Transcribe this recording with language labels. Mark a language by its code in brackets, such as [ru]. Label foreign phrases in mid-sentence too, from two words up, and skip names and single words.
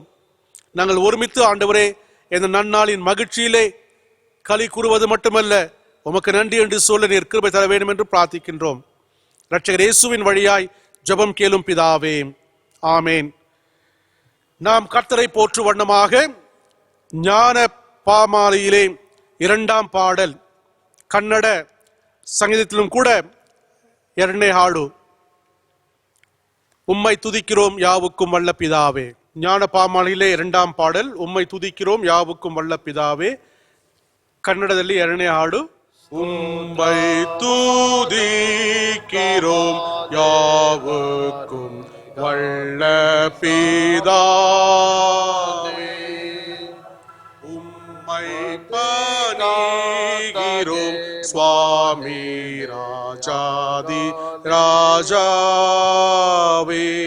[ta] நாங்கள் ஒருமித்து ஆண்டவரே இந்த நன்னாளின் மகிழ்ச்சியிலே களி கூறுவது மட்டுமல்ல, உமக்கு நன்றி என்று சொல்ல நீர் கிருபை தர வேண்டும் என்று பிரார்த்திக்கின்றோம். இரட்சகர் இயேசுவின் வழியாய் ஜெபம் கேளும் பிதாவே, ஆமேன். நாம் கர்த்தரை போற்று வண்ணமாக ஞான பாமாலையிலே 2ஆம் பாடல், கன்னட சங்கீதத்திலும் கூட [kn] 2ನೇ ಹಾಡು, [ta] உம்மை துதிக்கிறோம் யாவுக்கும் வல்ல பிதாவே. ஞான பாமாலையிலே 2ஆம் பாடல், உம்மை துதிக்கிறோம் யாவுக்கும் வல்ல பிதாவே. [kn] ಕನ್ನಡದಲ್ಲಿ 2ನೇ ಹಾಡು, [ta] உம்மை துதிக்கிறோம் யாவுக்கும் வல்ல பிதாவே, உம்மை பணிகிறோம் சுவாமி ராஜாதி ராஜாவே.